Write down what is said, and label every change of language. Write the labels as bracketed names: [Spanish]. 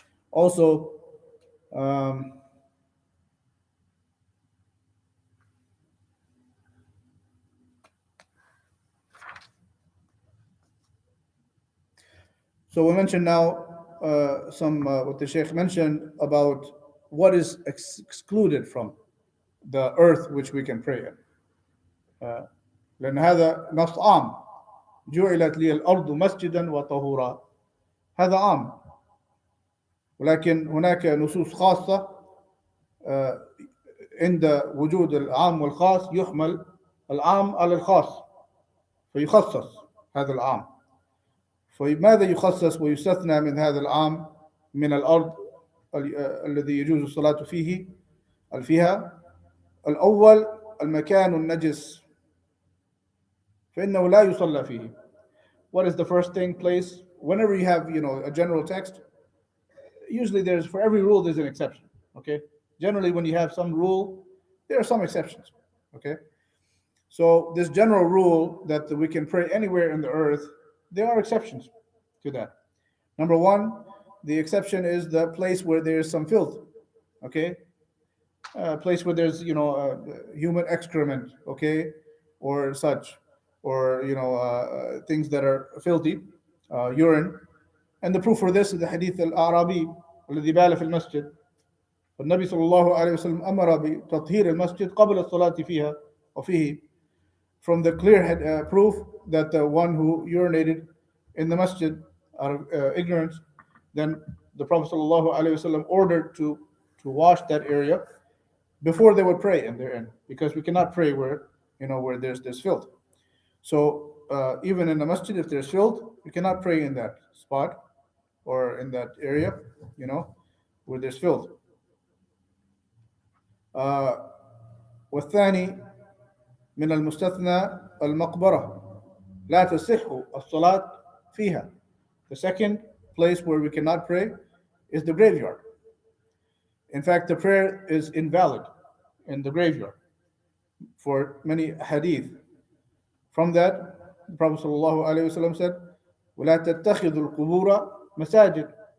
[English] Also, so we mentioned now some what the Shaykh mentioned about what is excluded from the earth which we can pray in. [Arabic] لأن هذا نص عام جعلت لي الأرض مسجدا وطهورا، هذا عام، ولكن هناك نصوص خاصة عند وجود العام والخاص يحمل العام على الخاص فيخصص هذا العام. فماذا يخصص ويستثنى من هذا العام من الأرض الذي يجوز الصلاة فيها؟ الأول المكان النجس فإنه لا يصلى فيه. [English] What is the first thing? Place. Whenever you have a general text, usually for every rule there's an exception. Okay, generally when you have some rule there are some exceptions. Okay, so this general rule that we can pray anywhere in the earth, there are exceptions to that. Number one, the exception is the place where there's some filth. Okay, a place where there's human excrement, okay, or such, or things that are filthy, urine. And the proof for this is the hadith al-Arabi [Arabic] الذي بال في المسجد. والنبي صلى الله عليه وسلم أمر بتطهير المسجد قبل الصلاة فيها وفيه. [English] From the clear proof that the one who urinated in the masjid out of ignorance, then the Prophet [Arabic] صلى الله عليه وسلم [English] ordered to wash that area before they would pray in therein, because we cannot pray where there's filth. So even in the masjid, if there's filth, we cannot pray in that spot or in that area, where there's filth. [Arabic] والثاني من المستثنى المقبرة لا تصح الصلاة فيها. [English] The second place where we cannot pray is the graveyard. In fact, the prayer is invalid in the graveyard for many hadith. From that, the Prophet ﷺ said, [Arabic] وَلَا تَتَّخِذُوا الْقُبُورَ مَسَاجِدَ.